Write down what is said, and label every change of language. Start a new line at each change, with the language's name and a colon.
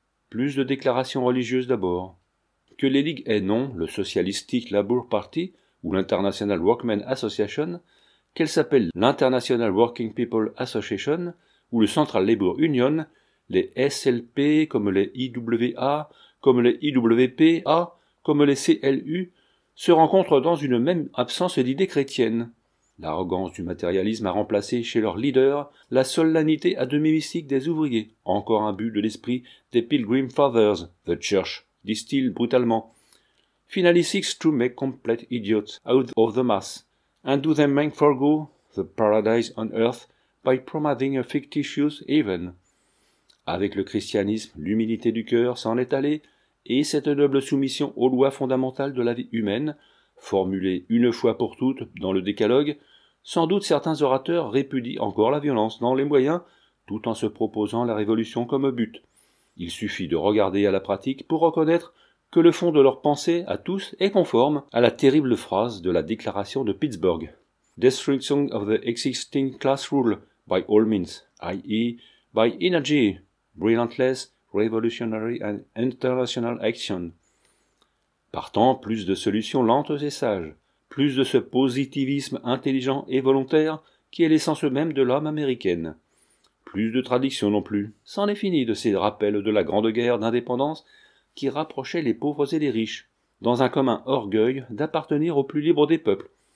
French: Plus de déclarations religieuses d'abord. Que les ligues aient nom, le Socialistic Labour Party ou l'International Workmen Association, qu'elles s'appellent l'International Working People Association ou le Central Labour Union, les SLP comme les IWA, comme les IWPA, comme les CLU, se rencontrent dans une même absence d'idées chrétiennes. L'arrogance du matérialisme a remplacé chez leurs leaders la solennité à demi mystique des ouvriers, encore un but de l'esprit des Pilgrim Fathers,
English: the Church,
French: disent-ils brutalement.
English: Finally seeks to make complete idiots out of the mass, and do them make forgo the paradise on earth by promoting a fictitious heaven.
French: Avec le christianisme, l'humilité du cœur s'en est allée, et cette noble soumission aux lois fondamentales de la vie humaine, formulée une fois pour toutes dans le décalogue, sans doute certains orateurs répudient encore la violence dans les moyens, tout en se proposant la révolution comme but. Il suffit de regarder à la pratique pour reconnaître que le fond de leur pensée à tous est conforme à la terrible phrase de la déclaration de Pittsburgh.
English: Destruction of the existing class rule by all means, i.e. by energy, relentless, revolutionary and international action.
French: Partant, plus de solutions lentes et sages, plus de ce positivisme intelligent et volontaire qui est l'essence même de l'âme américaine. Plus de traditions non plus, c'en est fini de ces rappels de la grande guerre d'indépendance qui rapprochait les pauvres et les riches, dans un commun orgueil d'appartenir au plus libre des peuples.